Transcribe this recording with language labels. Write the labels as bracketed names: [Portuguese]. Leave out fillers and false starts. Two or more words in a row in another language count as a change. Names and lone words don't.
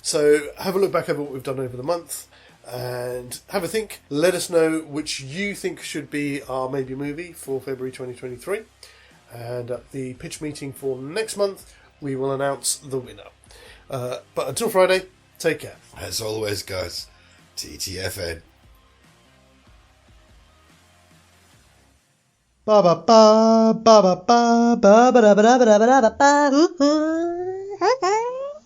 [English] So have a look back over what we've done over the month and have a think. Let us know which you think should be our maybe movie for February 2023. And at the pitch meeting for next month, we will announce the winner. But until Friday, take care. As always, guys, TTFN. Ba ba ba ba ba ba ba ba ba ba ba ba ba ba.